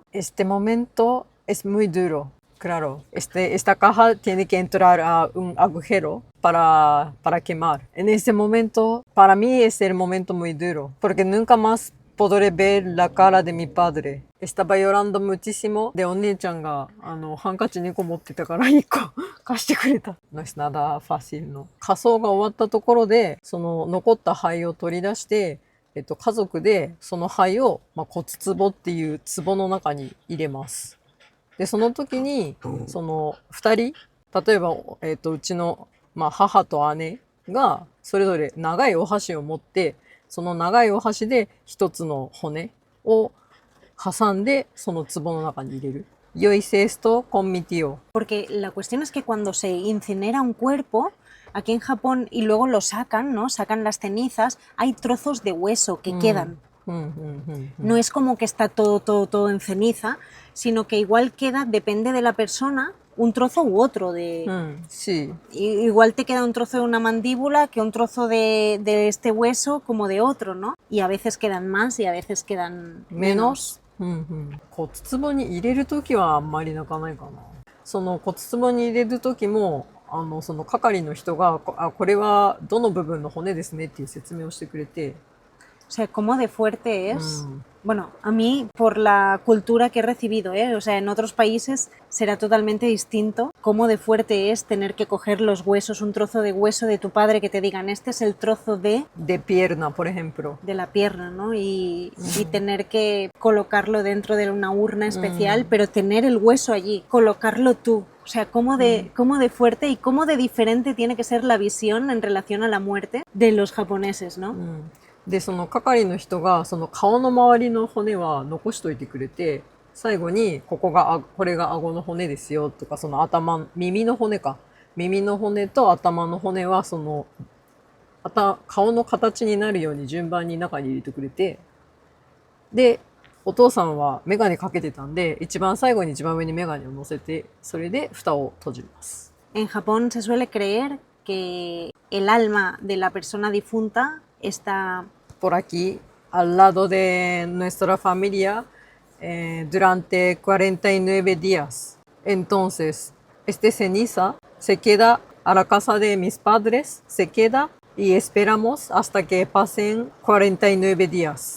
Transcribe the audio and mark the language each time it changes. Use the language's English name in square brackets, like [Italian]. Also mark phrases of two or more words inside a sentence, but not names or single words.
[Spanish] Este momento es muy duro, claro. Esta caja tiene que entrar a un agujero para quemar. En ese momento, para mí es el momento muy duro, porque nunca más podré ver la cara de mi padre. Estaba llorando muchísimo. [Japanese] De お姉ちゃんがハンカチ2個持ってたから1個貸してくれた。 [Spanish] No es nada fácil [Japanese] の。火葬が終わったところで、その残った灰を取り出して、家族でその灰を、骨壺っていう壺の中に入れます。で、その時に、その二人、例えば、うちの、母と姉が、それぞれ長いお箸を持って、その長いお箸で一つの骨を挟んで、その壺の中に入れる。 [Spanish] Yo hice esto con mi tío. Porque la cuestión es que cuando se incinera un cuerpo, aquí en Japón, y luego lo sacan, ¿no? Sacan las cenizas, hay trozos de hueso que quedan. No es como que está todo en ceniza, sino que igual queda, depende de la persona, un trozo u otro de... Sí. Igual te queda un trozo de una mandíbula que un trozo de este hueso como de otro, ¿no? Y a veces quedan más y a veces quedan menos. [Japanese] 骨壺に入れるときはあんまり泣かないかな。その骨壺に入れるときも、その係の人が、これはどの部分の骨ですねっていう説明をしてくれて。 [Spanish] O sea, cómo de fuerte es. Bueno, a mí, por la cultura que he recibido, o sea, en otros países será totalmente distinto. Cómo de fuerte es tener que coger los huesos, un trozo de hueso de tu padre, que te digan, este es el trozo de... De pierna, por ejemplo. De la pierna, ¿no? Y tener que colocarlo dentro de una urna especial, pero tener el hueso allí, colocarlo tú. O sea, cómo de fuerte y cómo de diferente tiene que ser la visión en relación a la muerte de los japoneses, ¿no? [Japanese] で、その係の人が、その顔の周りの骨は残しといてくれて、最後に、これが顎の骨ですよとか、その耳の骨か。耳の骨と頭の骨は、その、顔の形になるように順番に中に入れてくれて、で、お父さんはメガネかけてたんで、一番最後に一番上にメガネを乗せて、それで蓋を閉じます。 [Spanish] En Japón se suele creer que el alma de la persona difunta está por aquí, al lado de nuestra familia, durante 49 días. Entonces, este ceniza se queda a la casa de mis padres, se queda y esperamos hasta que pasen 49 días.